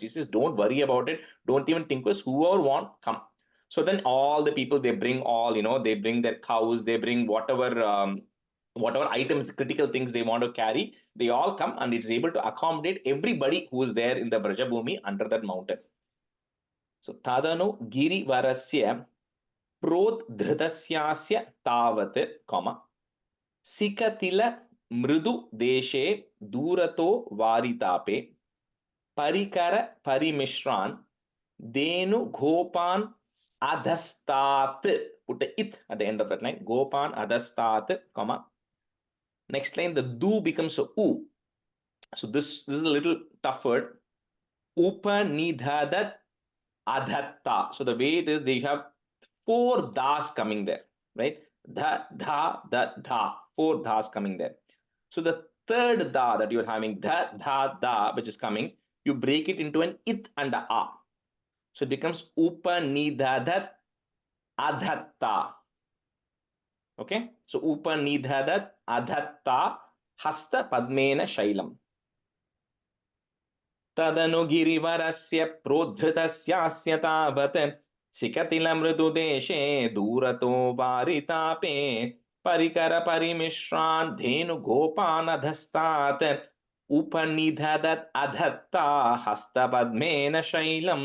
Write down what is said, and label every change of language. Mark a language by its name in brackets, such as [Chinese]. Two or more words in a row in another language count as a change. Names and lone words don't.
[English] He says, don't worry about it. Don't even think was whoever want, come. So then all the people, they bring all, they bring their cows, they bring whatever items, critical things they want to carry. They all come, and it's able to accommodate everybody who is there in the Brajabhumi under that mountain. [Sanskrit] So तदनु गिरिवरस्य प्रोद्धृतस्य तावत् सिकतिल मृदु देशे दूरतो वारितापे परिकर परिमिश्रान् धेनु गोपान् अधस्तात्. [English] Put a it at the end of that line. [Sanskrit] गोपान् अधस्तात्, [English] next line the du becomes a u. So this is a little tough word. [Sanskrit] उपनिधदत् अधत्ता. [English] So the way it is, they have 4 das coming there, right? Dha, dha, da, dha. 4 das coming there. So the third da that you're having, dha, dha, da, which is coming, you break it into an it and a a. [Sanskrit] So it becomes उपनिधदत् अधत्ता. [English] Okay? [Sanskrit] So उपनिधदत् अधत्ता हस्त पद्मेन शैलम्. तदनु गिरिवरस्य प्रोद्धृतस्यास्य तावत् सिकतिलमृदुदेशे दूरतो वारितापे परिकरपरिमिश्रान् धेनुगोपानधस्तात् उपनिधदत् अधत्ता हस्तपद्मेन शैलम्.